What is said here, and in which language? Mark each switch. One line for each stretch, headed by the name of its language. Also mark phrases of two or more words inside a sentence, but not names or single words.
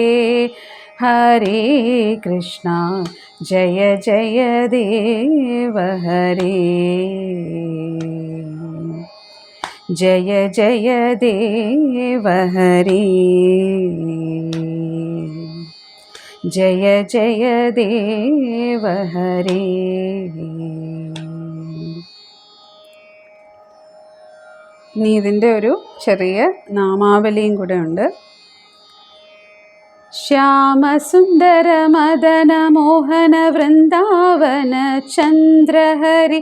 Sanskrit: हरे कृष्णा जय जय देव हरे। जय जय देव हरे। जय जय देव हरे।
Malayalam: ഇനി ഇതിൻ്റെ ഒരു ചെറിയ നാമാവലിയും കൂടെ ഉണ്ട്.
Sanskrit: ശ്യാമസുന്ദര മദന മോഹന വൃന്ദാവന ചന്ദ്രഹരി.